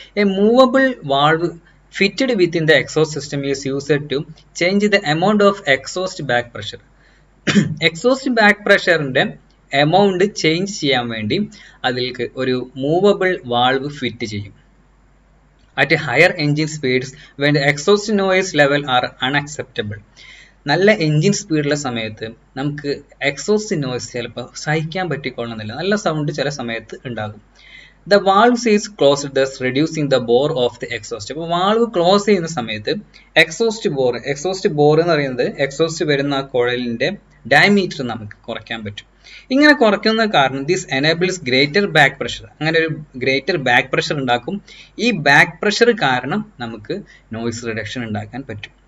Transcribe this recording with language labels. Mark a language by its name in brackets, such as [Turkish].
[English] A movable valve fitted within the exhaust system is used to change the amount of exhaust back pressure. [Malayalam] Exhaust back പ്രഷറിന്റെ amount change ചെയ്യാൻ വേണ്ടി അതിലേക്ക് ഒരു movable valve fit ചെയ്യും. [English] At higher engine speeds when the exhaust noise level are unacceptable. [Malayalam] നല്ല engine സ്പീഡുള്ള സമയത്ത് നമുക്ക് exhaust noise ചിലപ്പോൾ സഹിക്കാൻ പറ്റിക്കൊള്ളുന്നില്ല, നല്ല സൗണ്ട് ചില സമയത്ത് ഉണ്ടാകും. [English] The valve is closed, thus reducing the bore of the exhaust. [Malayalam] അപ്പോൾ വാൾവ് ക്ലോസ് ചെയ്യുന്ന സമയത്ത് എക്സോസ്റ്റ് ബോർ എന്ന് പറയുന്നത് എക്സോസ്റ്റ് വരുന്ന കുഴലിന്റെ ഡയമീറ്റർ നമുക്ക് കുറയ്ക്കാൻ പറ്റും. ഇങ്ങനെ കുറയ്ക്കുന്ന കാരണം [English] this enables greater back pressure, [Malayalam] അങ്ങനെ ഒരു ഗ്രേറ്റർ ബാക്ക് പ്രഷർ ഉണ്ടാക്കും. ഈ ബാക്ക് പ്രഷർ കാരണം നമുക്ക് നോയ്സ് റിഡക്ഷൻ ഉണ്ടാക്കാൻ പറ്റും.